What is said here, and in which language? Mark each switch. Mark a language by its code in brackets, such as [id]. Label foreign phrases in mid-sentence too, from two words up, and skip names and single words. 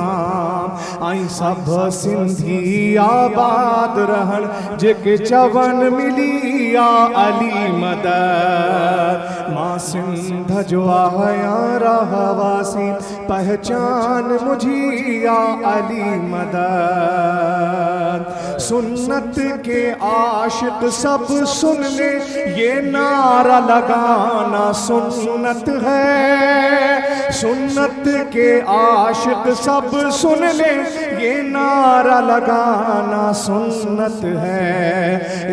[sd] आई सब सिंधी आबाद रहन, जेके चवन मिली या अली मदद। माँ सिंध जो आया रहवासी, पहचान मुझी या अली मदद। [ur] سنت کے عاشق سب سن لے یہ نعرہ لگانا سنت ہے، سنت کے عاشق سب سن لے یہ نعرہ لگانا سنت ہے۔